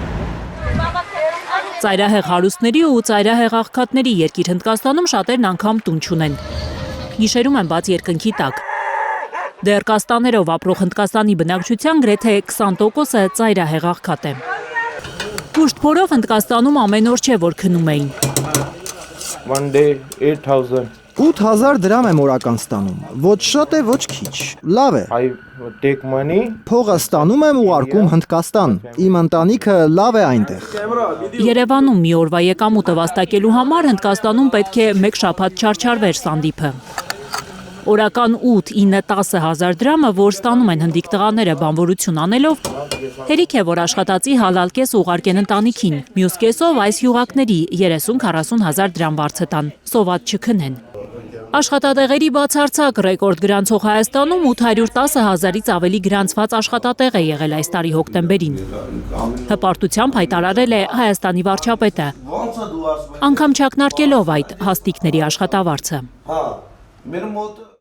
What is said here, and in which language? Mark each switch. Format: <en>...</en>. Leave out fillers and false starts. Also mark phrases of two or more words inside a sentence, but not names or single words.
<hy>Ծայրահեղ հարուստների ու ծայրահեղ աղքատների երկիր Հնդկաստանում շատերն անգամ տուն չունեն։ Գիշերում են բաց երկնքի տակ։ Դեռ կաստաներով ապրող Հնդկաստանի բնակչության գրեթե 20%-ը ծայրահեղ աղքատ է։ Կուշտ փորով Հնդկաստանում ամեն օր չէ, որ քնում էին։</hy> <en>One day 8,000.</en> <hy>8000 դրամ եմ օրական ստանում, ոչ շատ է, ոչ քիչ, լավ է։</hy> <en>I take money.</en> <hy>Փողը ստանում եմ ուղարկում Հնդկաստան, իմ ընտանիքը լավ է այնտեղ։ Երևանում մի օրվա եկամուտը վաստակելու համար Հնդկաստանում պետք է մեկ շաբաթ չարչարվեր սանդիփը։ Օրական 8-9-10 հազար դրամը, որ ստանում են հնդիկ տղաները բանվորություն անելով, հերիք է, որ աշխատածի հալալ կես ուղարկեն ընտանիքին, մյուս կեսով այս յուղակների 30-40 հազար դրամ վարձը տան, սոված չքնեն։ Աշխատատեղերի բացարձակ ռեկորդ գրանցող Հայաստանում 810 հազարից ավելի գրանցված աշխատատեղ է եղել այս տարի հոկտեմբերին։ Հպարտությամբ հայտարարել է Հայաստանի վարչապետը, անգամ չակնարկելով այդ հաստիկների աշխատավարձը։</hy>